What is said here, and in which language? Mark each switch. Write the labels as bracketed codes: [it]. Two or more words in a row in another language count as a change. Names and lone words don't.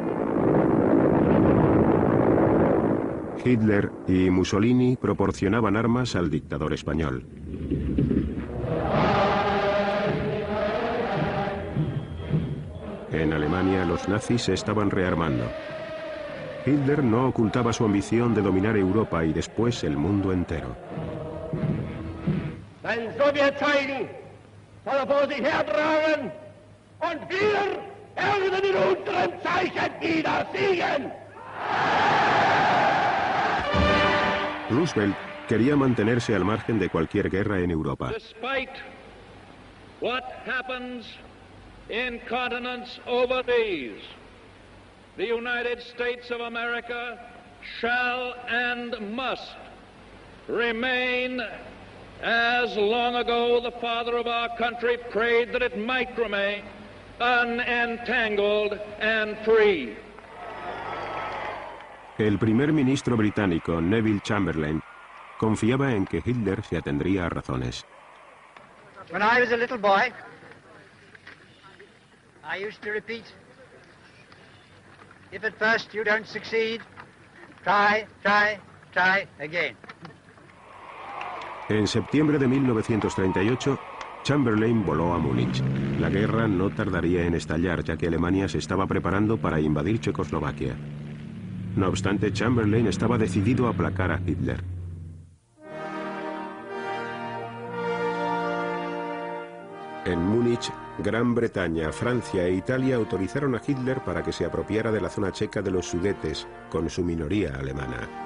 [es] Hitler y Mussolini proporcionaban armas al dictador español. En Alemania, los nazis se estaban rearmando. Hitler no ocultaba su ambición de dominar Europa y después el mundo entero. [de] Ein Sowjetzeichen soll vor sich hertragen und wir werden in unserem Zeichen wieder siegen. [es] Roosevelt quería mantenerse al margen de cualquier guerra en Europa. [en] Despite what happens in continents overseas, the United States of America shall and must remain as long ago the father of our country prayed that it might remain, unentangled and free. [es] El primer ministro británico, Neville Chamberlain, confiaba en que Hitler se atendría a razones. [en] When I was a little boy, I used to repeat, if at first you don't succeed, try, try, try again. [es] En septiembre de 1938, Chamberlain voló a Múnich. La guerra no tardaría en estallar, ya que Alemania se estaba preparando para invadir Checoslovaquia. No obstante, Chamberlain estaba decidido a aplacar a Hitler. En Múnich, Gran Bretaña, Francia e Italia autorizaron a Hitler para que se apropiara de la zona checa de los Sudetes, con su minoría alemana.